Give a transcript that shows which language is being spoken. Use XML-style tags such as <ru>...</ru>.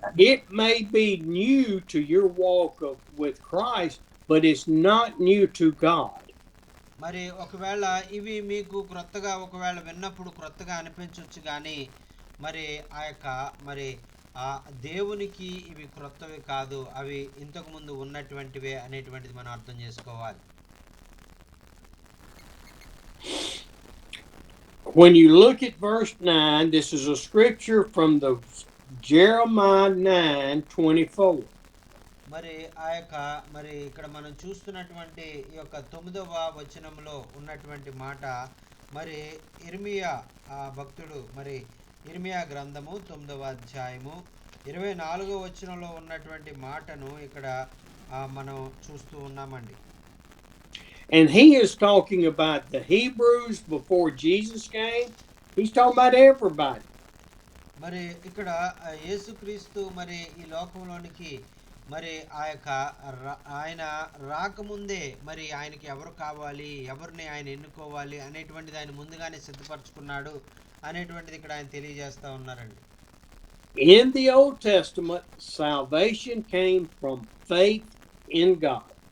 <en>It may be new to your walk with Christ, but it's not new to God.</en> <te>మరి ఒకవేళ ఇవి మీకు క్రొత్తగా ఒకవేళ విన్నప్పుడు క్రొత్తగా అనిపించవచ్చు, కానీ మరి మరి ఆ దేవునికి ఇవి క్రొత్తవి కాదు, అవి ఇంతకు ముందు ఉన్నటువంటివే అనేటువంటిది మనం అర్థం చేసుకోవాలి.</te> <en>When you look at verse 9, this is a scripture from the Jeremiah 9:24.</en> <te>మరి మరి ఇక్కడ మనం చూస్తున్నటువంటి ఈ యొక్క 9వ వచనంలో ఉన్నటువంటి మాట, మరి ఇర్మియా భక్తుడు, మరి ఇర్మియా గ్రంథము 9వ అధ్యాయము 24వ వచనంలో ఉన్నటువంటి మాటను ఇక్కడ మనం చూస్తూ ఉన్నామండి.</te> <en>And he is talking about the Hebrews before Jesus came. He's talking about everybody.</en> <te>మరి ఇక్కడ యేసుక్రీస్తు మరి ఈ లోకంలోనికి మరి ఆయన రాకముందే మరి ఆయనకి ఎవరు కావాలి, ఎవరిని ఆయన ఎన్నుకోవాలి అనేటువంటిది ఆయన ముందుగానే సిద్ధపరచుకున్నాడు అనేటువంటిది ఇక్కడ ఆయన తెలియజేస్తా ఉన్నారండి.</te> <en>In the Old Testament, salvation came from faith in God.</en>